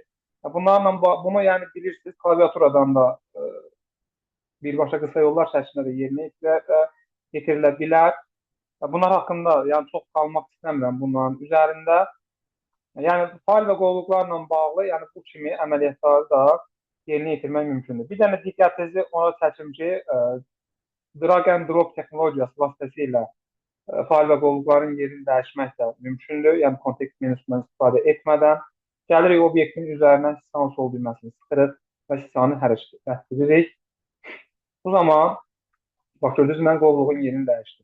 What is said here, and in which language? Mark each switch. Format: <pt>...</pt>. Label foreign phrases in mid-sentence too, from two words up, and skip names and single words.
<az>Bunu yəni bilirsiniz, klaviaturadan da birbaşa qısa yollar şəklində də yerinə yetirilə bilər. Bunlar haqqında yəni çox qalmaq istəmirəm bunların üzərində. Yəni fayl və qovluqlarla bağlı, yəni bu kimi əməliyyatları da yerinə yetirmək mümkündür. Bir dənə diqqətinizi ona çəkim ki,</az> <en>drag and drop</en> <az>texnologiyası vasitəsilə fayl və qovluqların yerini dəyişmək də mümkündür. Yəni kontekst menusundan istifadə etmədən gəlirik obyektin üzərindən sisal sol düyməsini sıxırıq və sisanı hərəkət edirik. Bu zaman bax gördünüz, mən qovluğun yerini dəyişdim.</az>